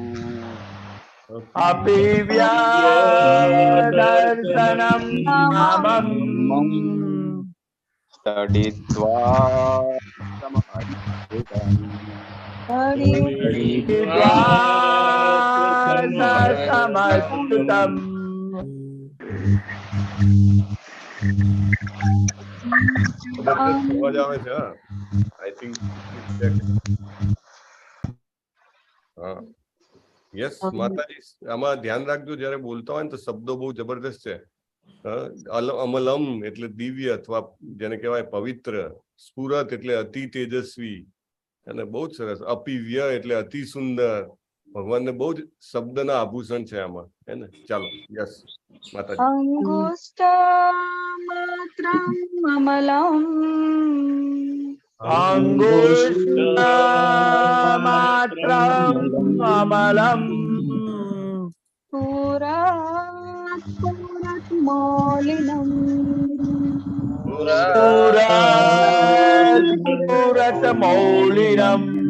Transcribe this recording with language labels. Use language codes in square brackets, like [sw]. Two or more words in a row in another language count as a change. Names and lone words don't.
[sa] अपि व्यदर्शनं श्यामम् तडिद्वासमच्युतम् [gu] અવાજ આવે છે? [en] I think [gu] હા યસ માતાજી આમાં ધ્યાન રાખજો જયારે બોલતા હોય ને તો શબ્દો બહુ જબરદસ્ત છે. અમલમ એટલે દિવ્ય અથવા જેને કહેવાય પવિત્ર, સ્ફુરત એટલે અતિ તેજસ્વી અને બહુ જ સરસ, અપિવ્ય એટલે અતિ સુંદર. ભગવાનને બહુ જ શબ્દના આભૂષણ છે આમાં, હે ને? ચાલો યસ માતાજી. [sa] અંગુષ્ઠમાત્રम् અમલम् अंगुष्ठमात्रम् अमलम् पुरतमौलिनम् पुरत मौलिनम्